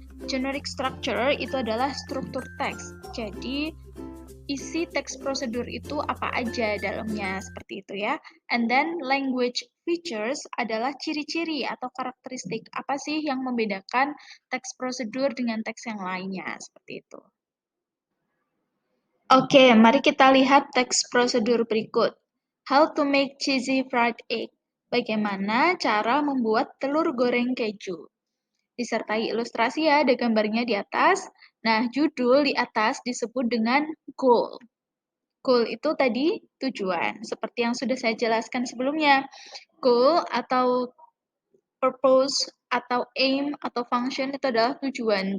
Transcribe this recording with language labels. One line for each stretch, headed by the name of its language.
Indonesian: Generic structure itu adalah struktur teks. Jadi, isi teks prosedur itu apa aja dalamnya, seperti itu ya.
English: And then
Indonesian: language features adalah ciri-ciri atau karakteristik. Apa sih yang membedakan teks prosedur dengan teks yang lainnya, seperti itu. Oke, mari kita lihat teks prosedur berikut.
English: How to make cheesy fried egg.
Indonesian: Bagaimana cara membuat telur goreng keju. Disertai ilustrasi ya, ada gambarnya di atas. Nah, judul di atas disebut dengan goal. Goal itu tadi tujuan, seperti yang sudah saya jelaskan sebelumnya. Goal atau purpose atau aim atau function itu adalah tujuan.